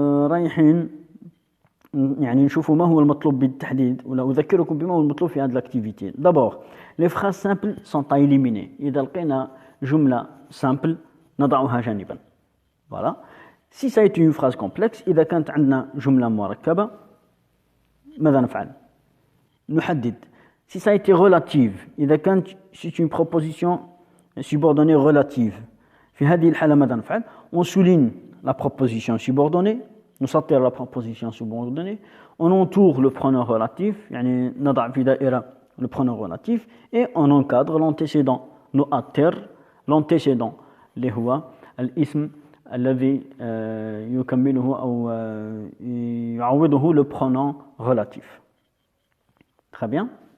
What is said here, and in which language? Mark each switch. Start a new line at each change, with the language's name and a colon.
Arabic: رايحين يعني نشوفوا ما هو المطلوب بالتحديد ولا أذكركم بما هو المطلوب في هذه l'activité.
French: D'abord, les phrases simples sont à éliminer.
Arabic: إذا لقينا جملة simple نضعها جانبا.
French: Voilà. Si ça a été une phrase complexe,
Arabic: إذا كانت عندنا جملة مركبة ماذا نفعل؟ نحدد.
French: Si ça a été relative,
Arabic: إذا كانت
French: c'est une proposition subordonnée relative.
Arabic: في هذه الحالة ماذا نفعل؟
French: On souligne la proposition subordonnée.
Arabic: نسطر
French: la proposition subordonnée, on entoure le pronom relatif,
Arabic: يعني نضع في دائرة
French: le pronom relatif, et on encadre l'antécédent,
Arabic: نؤثر
French: l'antécédent
Arabic: اللي هو الاسم الذي يكمله أو يعوضه
French: le pronom relatif. Très bien.